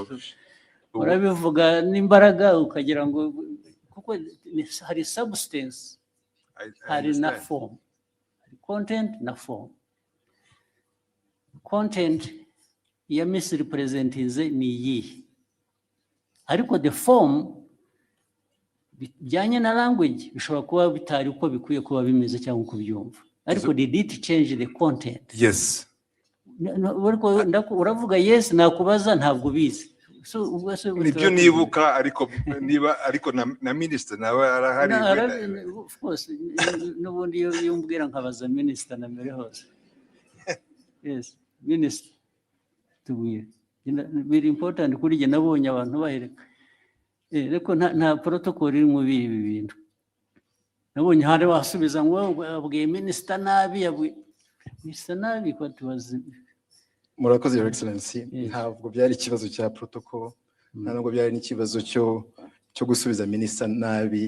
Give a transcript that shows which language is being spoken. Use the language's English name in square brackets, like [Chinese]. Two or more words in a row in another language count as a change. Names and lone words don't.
[Kinyarwanda] urabivuga n'imbaraga ukagira ngo kuko hari substance, hari na form, hari content na form. Content ya misrepresentize ni iyi, ariko [English] the form [Kinyarwanda] bijyanye na language bishobora kuba bitari uko bikwiye kuba bimeze cyangwa uko byumva, ariko [English] did it change the content? Yes. [Kinyarwanda] Uravuga yes, nakubaza ntabwo ubizi. Nibyo nibuka, ariko na minister nawe arahari. [English] Of course, [Kinyarwanda] n'ubundi iyo umbwira nkabaza minister na mbere hose. Yes, minister tubwire. [English] Very important [Kinyarwanda] kuri jye, nabonye abantu bahereka. Ariko nta protocol iri mu ibi bintu. Nabonye hari wasubiza ngo abwiye minister nabi, minister nabi ko tubazi. Murakoze, [English] Your Excellency. [Kinyarwanda] Ntabwo byari ikibazo cya protocol, ntabwo byari n'ikibazo cyo gusubiza minister nabi.